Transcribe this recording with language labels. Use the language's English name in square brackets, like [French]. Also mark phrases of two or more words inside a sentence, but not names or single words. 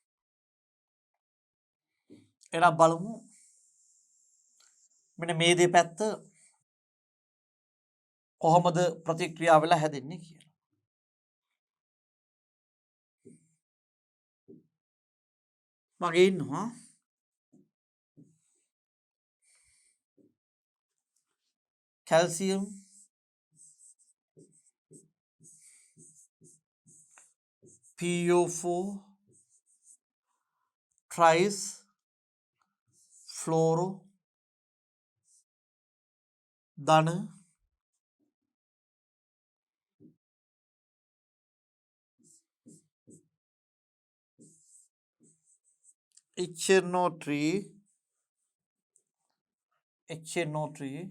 [Sinhala] එහෙනම් බලමු මෙන්න මේ දෙපැත්ත කොහොමද ප්‍රතික්‍රියා වෙලා හැදෙන්නේ කියලා. මගේ ඉන්නවා කැල්සියම් [English] PO4 tries fluoro ධන HNO3